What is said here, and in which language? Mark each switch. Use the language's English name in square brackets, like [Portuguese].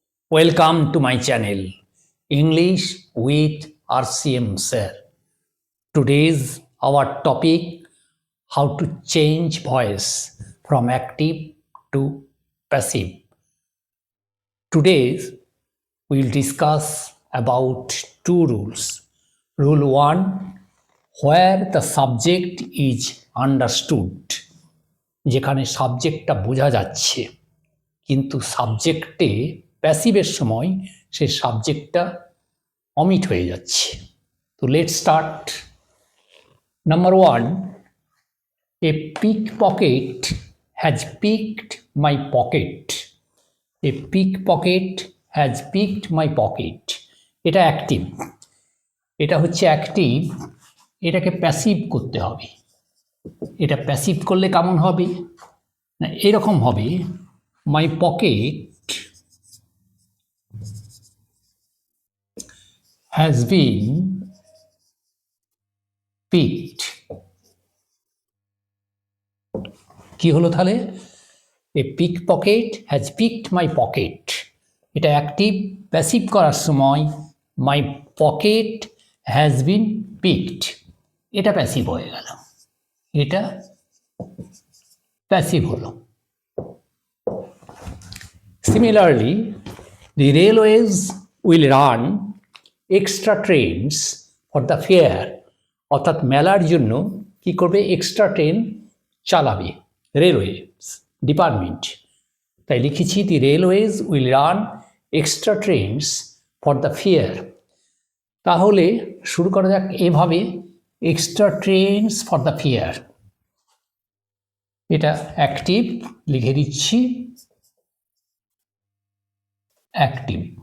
[English] Welcome to my channel English with RCM Sir. Today's our topic how to change voice from active to passive. Today we'll discuss about two rules. Rule 1, where the subject is understood, [Bangla] যেখানে সাবজেক্টটা বোঝা যাচ্ছে কিন্তু সাবজেক্টে প্যাসিভের সময় সেই সাবজেক্টটা omit হয়ে যাচ্ছে। তো [English] Let's start. Number 1, a pickpocket has picked my pocket. A pickpocket has picked my pocket, [Bangla] এটা অ্যাক্টিভ, এটা হচ্ছে অ্যাক্টিভ, এটাকে প্যাসিভ করতে হবে। এটা প্যাসিভ করলে কেমন হবে না, এরকম হবে, [English] my pocket has been picked. [Bangla] কি হলো তাহলে? [English] a pickpocket has picked my pocket. [Bangla] এটা অ্যাক্টিভ, প্যাসিভ করার সময় [English] my pocket has been picked, [Bangla] এটা প্যাসিভ হয়ে গেল, এটা প্যাসিভ হলো। [English] Similarly, the railways will run extra trains for the fair. [Bangla] অর্থাৎ মেলার জন্য কি করবে? এক্সট্রা ট্রেন চালাবে রেলওয়ে ডিপার্টমেন্ট। তাই লিখেছি [English] The railways will run extra trains for the fair. [Bangla] তাহলে শুরু করা যাক এভাবে, [English] extra trains for the fair, [Bangla] এটা অ্যাক্টিভ, লিখে দিচ্ছি অ্যাক্টিভ।